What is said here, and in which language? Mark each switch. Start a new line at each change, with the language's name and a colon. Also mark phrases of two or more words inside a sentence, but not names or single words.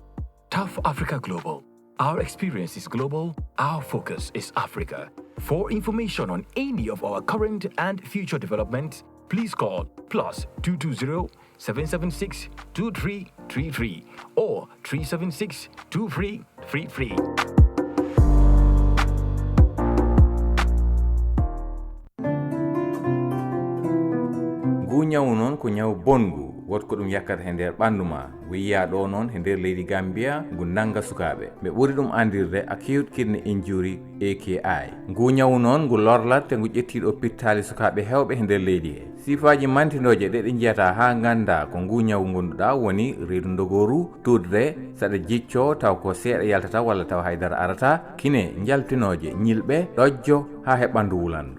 English: TAF Africa Global. Our experience is global, our focus is Africa. For information on any of our current and future developments, please call +220 776 2333 or 376 2333.
Fula: ngu nyawu noon ko nyawu bongu wotko ɗum yakkata he nder ɓandu ma wiya ɗo noon he nder leydi Gambia ngu nanga sukaɓe ɓe ɓuri ɗum andirde
English: acute kidney injury
Fula: AKI. ngu nyawu noon ngu lorlat te ngu ƴettiɗo pittali sukaɓe hewɓe he nder leydi he. sifaji mantinoje ɗe ɗe jiyata ha ganda ko ngu nyawu gonduɗa woni reedu dogoru, tudre, saɗa jicco taw ko seeɗa yaltata walla taw haydara arata, kine jaltinoje ñilɓe, ɗojjo ha he ɓandu wulandu.